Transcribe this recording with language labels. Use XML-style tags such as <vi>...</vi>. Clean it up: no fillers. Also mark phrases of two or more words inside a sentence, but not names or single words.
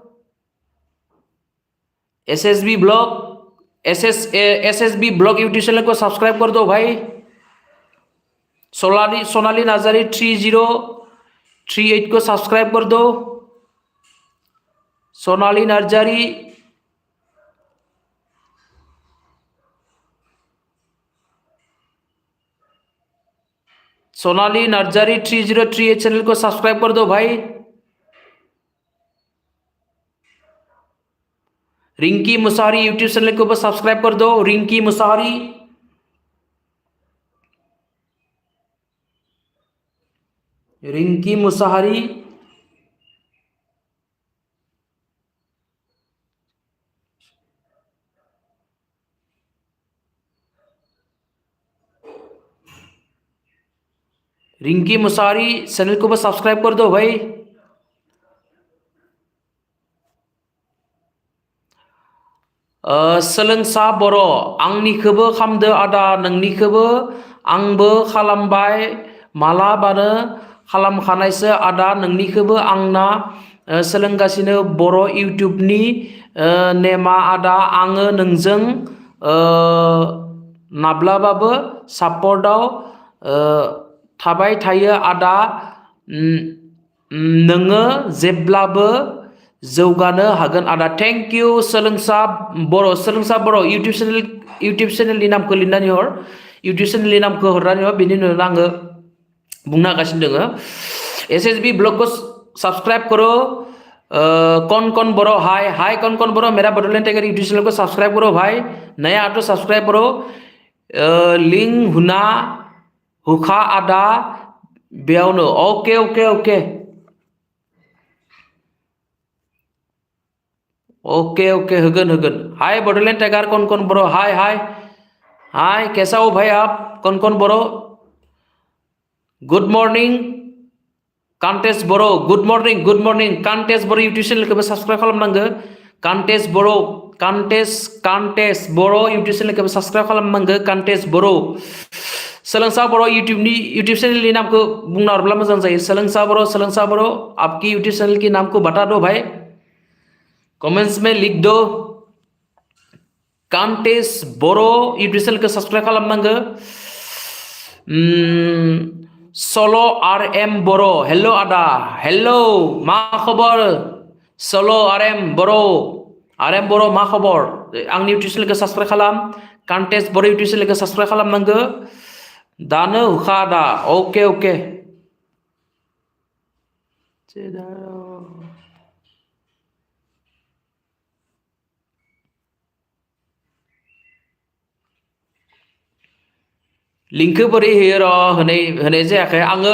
<hi>SSB ब्लॉग</hi> <en>YouTube channel</en> <hi>को सब्सक्राइब कर दो भाई। सोनाली नार्जारी 3038 को सब्सक्राइब कर दो। सोनाली नार्जारी, सोनाली नार्जारी 3038 चैनल को सब्सक्राइब कर दो भाई। रिंकी मुसारी</hi> <en>YouTube channel</en> <hi>को सब्सक्राइब कर दो, रिंकी मुसारी। रिंकी मुसाहरी, रिंकी मुसारी चैनल को सब्सक्राइब कर दो भाई।</hi> <brx>सोलोंसा बर' आंनिखौबो खालामदो आदा, नोंनिखौबो आंबो खालामबाय, मालाबानो खालामखानायसो आदा, नोंनिखौबो आंना सोलोंगासिनो बर' इउटुबनि नेमा आदा, आङो नोंजों माब्लाबाबो सापर्टआव थाबाय थायो आदा, नोङो जेब्लाबो जौगानो हागोन आदा।</brx> <en>thank you</en> <brx>सोलोंसा बर' यूट्यूब चैनलनि नामखौ लिरनानै हर, यूट्यूब चैनलनि नामखौ हरनानै हर, बेनि उनाव आङो बुंनो हागासिनो दङ।</brx> <hi>SSB ब्लॉग को सब्सक्राइब करो। कौन बरो, हाय कौन बरो, मेरा बडोलैंड टाइगर</hi> <en>YouTube channel</en> <hi>को सब्सक्राइब करो भाई, नया आटो सब्सक्राइब करो।</hi> <brx>लिंक हुना हुखा आदा बेयावनो,</brx> <en>okay okay okay okay okay होगन।</en> <hi>हाय बडोलैंड टाइगर कौन बरो, हाय कैसा हो भाई आप, कौन बरो?</hi> <en>good morning</en> <hi>कांटेस बरो,</hi> <en>good morning</en> <hi>कांटेस बरो</hi> <en>YouTube channel</en> <hi>को सब्सक्राइब खालामनांगो। कांटेस बरो</hi> <en>YouTube channel</en> <hi>को सब्सक्राइब खालामनांगो, कांटेस बरो।</hi> <brx>सोलोंसा बर'</brx> <hi>यूट्यूब चैनल की नाम को</hi> <brx>बुंना हरब्ला मोजां जायो।</brx> <hi>सोलोंसा बर' आपकी</hi> <en>YouTube channel</en> <hi>की नाम को बता दो भाई, कमेंट्स में लिख दो। कांटेस बर'</hi> <en>YouTube channel</en> <hi>को सब्सक्राइब खालामनांगो।</hi> <brx>सलो RM बर', हेलो आदा, हेलो मा खबर? सलो RM बर' मा खबर?</brx> <hi>आंनि</hi> <en>YouTube channel</en> <hi>को सब्सक्राइब खालाम, कांटेस बर'</hi> <en>YouTube channel</en> <hi>को सब्सक्राइब खालामनांगो।</hi> <brx>दानो हुखा दा, ओके लिंकखौ बोरै होयो र' होनाय जायाखै आङो।</brx>